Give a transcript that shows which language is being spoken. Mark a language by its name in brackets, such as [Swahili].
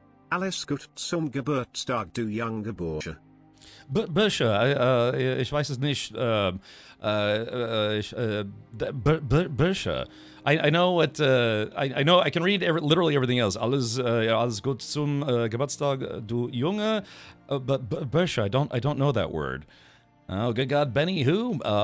[German] Alles gut zum Geburtstag, du junge Bursche. Bursche, ich weiß es nicht. Bursche. [English] I know what, I know, I can read literally everything else. [German] Alles gut zum Geburtstag, du Junge. [English] But Bursche, I don't know that word. Oh, good God, Benny who?